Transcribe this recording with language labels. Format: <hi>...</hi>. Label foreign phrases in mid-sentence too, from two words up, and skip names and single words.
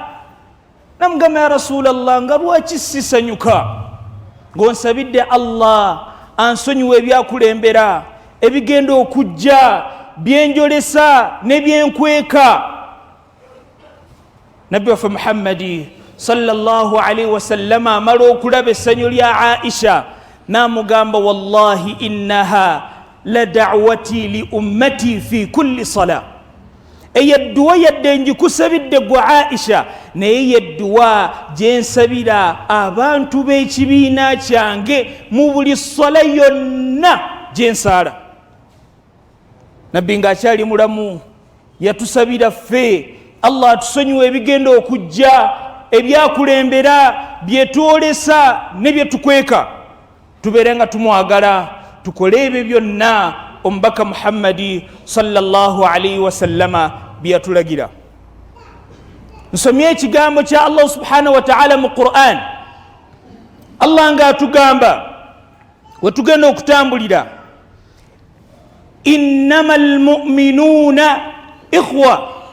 <lg>Namugamba,</lg> <ar>يا رسول الله,</ar> <lg>nga lwaki sisanyuka? Ng'onsabidde Allah ansonyiwa ebyakulembera, ebigenda okujja, byenjolesa ne byenkweka. Nabbi waffe Muhammadi</lg> <ar>صلى الله عليه وسلم</ar> <lg>amala okulaba essanyu lya Aisha n'amugamba,</lg> <ar>والله إنها لدعوتي لأمتي في كل صلاة.</ar> <lg>Eyedduwa yadde njikusabidde gwe Aisha, naye yedduwa gye nsabira abantu b'ekibiina kyange mu buli sala yonna gye nsaala. Nabbi ng'akyali mulamu yatusabira ffe Allah atusonyiwe ebigenda okujja, ebyakulembera, byetwolesa ne byetukweka. Tubeere nga tumwagala, tukole ebyo byonna omubaka Muhammadi</lg> <ar>صلى الله عليه وسلم</ar> <lg>byatulagira. Nsomye ekigambo kya</lg> <ar>الله سبحانه وتعالى</ar> <lg>mu Qur'an. Allah nga atugamba wetugenda okutambulira,</lg> <ar>إنما المؤمنون إخوة.</ar>